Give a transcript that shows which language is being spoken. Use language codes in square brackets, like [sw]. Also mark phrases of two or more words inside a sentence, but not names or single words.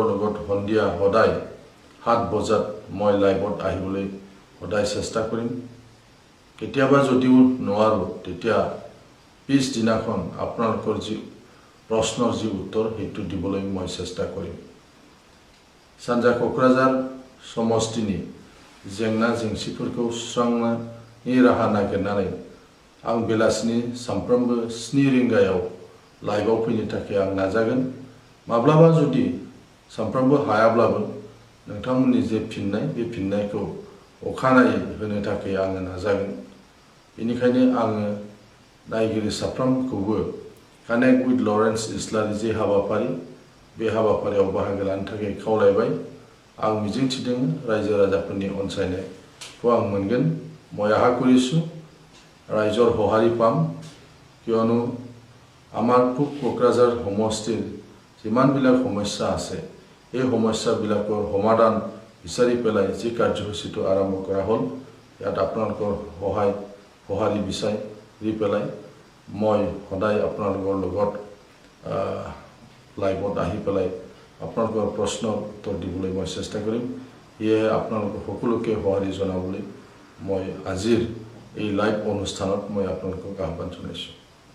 [as] লগত সন্ধিয়া সদায় 7 বজাত মই লাইভত আহিবলৈ সদায় চেষ্টা কৰিম কেতিয়াবা যদিও নোৱাৰো তেতিয়া পিছ দিনাখন আপোনালোকৰ যি প্ৰশ্নৰ যি উত্তৰ হেতু দিবলৈ মই চেষ্টা কৰিম [brx] सानजा कोकराझार समष्टिनि जेंना जेंसिफोरखौ सुस्रांनायनि राहा नागिरनानै आं बेलासिनि सानफ्रोमबो 7 रिंगायाव लाइभआव फैनो थाखाय आं नाजागोन माब्लाबा जुदि सानफ्रोमबो हायाब्लाबो नोंथांमोननि जे फिननाय बे फिननायखौ अखानायै होनो थाखाय आं नाजागोन बेनिखायनो आं नायगिरि साफ्रोमखौबो [en] connect with [brx] लरेन्स इस्लारि जे हाबाफारि बे हाबाफारियाव बाहागो लानो थाखाय खावलायबाय आं मिजिंथिदों रायजो राजाफोरनि अनसायनायखौ आं मोनगोन [as] মই আশা কৰিছোঁ ৰাইজৰ সহাৰি পাম কিয়নো আমাৰ পূব কোকৰাঝাৰ সমষ্টিৰ যিমানবিলাক সমস্যা আছে এই সমস্যাবিলাকৰ সমাধান বিচাৰি পেলাই যি কাৰ্যসূচীটো আৰম্ভ কৰা হ'ল ইয়াত আপোনালোকৰ সহাৰি বিচাৰি পেলাই মই সদায় আপোনালোকৰ লগত লাইভত আহি পেলাই আপোনালোকৰ প্ৰশ্নৰ উত্তৰ দিবলৈ মই চেষ্টা কৰিম ইয়ে আপোনালোকৰ সকলোকে সহাৰি জনাবলৈ মই আজিৰ এই লাইভ অনুষ্ঠানত মই আপোনালোকক আহ্বান জনাইছোঁ